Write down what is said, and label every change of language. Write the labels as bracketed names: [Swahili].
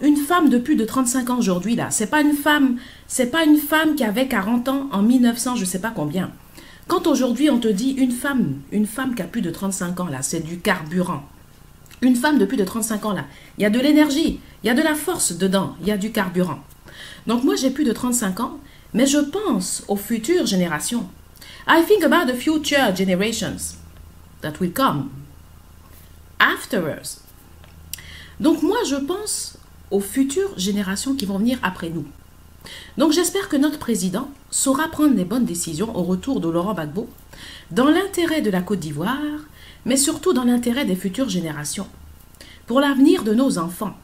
[French] Une femme de plus de 35 ans aujourd'hui, là, c'est pas une femme qui avait 40 ans en 1900, je sais pas combien. Quand aujourd'hui, on te dit une femme qui a plus de 35 ans, là, c'est du carburant. Une femme de plus de 35 ans, là, il y a de l'énergie, il y a de la force dedans, il y a du carburant. Donc moi, j'ai plus de 35 ans, mais je pense aux futures générations. [English] I think about the future generations that will come after us. [French] Donc moi, je pense aux futures générations qui vont venir après nous. Donc j'espère que notre président saura prendre les bonnes décisions au retour de Laurent Gbagbo, dans l'intérêt de la Côte d'Ivoire, mais surtout dans l'intérêt des futures générations, pour l'avenir de nos enfants.